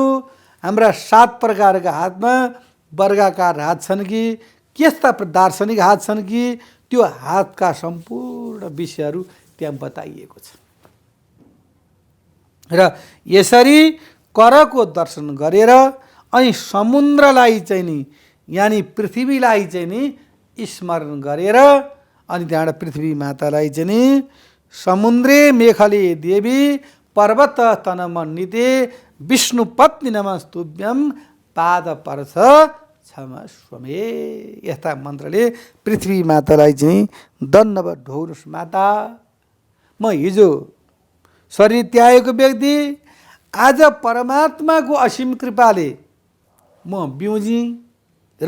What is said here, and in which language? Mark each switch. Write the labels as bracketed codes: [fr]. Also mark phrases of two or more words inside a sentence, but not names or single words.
[ne] हाम्रा 7 प्रकारका हातमा वर्गाकार हात छन् कि त्यस्ता दार्शनिक हात छन् कि त्यो हातका सम्पूर्ण विषयहरू त्यहाँ बताइएको छ। र यसरी करको दर्शन गरेर अनि समुद्रलाई चाहिँ नि यानि पृथ्वीलाई चाहिँ नि स्मरण गरेर अनि त्यहाँबाट पृथ्वी मातालाई चाहिँ नि [sa] समुद्रे मेखले देवी पर्वत तनमण्डिते विष्णु पत्नी नमस्तुभ्यं पाद पर्छ क्षमस्वमे। [ne] यस्ता मन्त्रले पृथ्वी मातालाई चाहिँ दण्डवत ढोग्नुहोस् माता। म हिजो शरीर त्यागेको व्यक्ति, आज परमात्माको असीम कृपाले म बिउजी र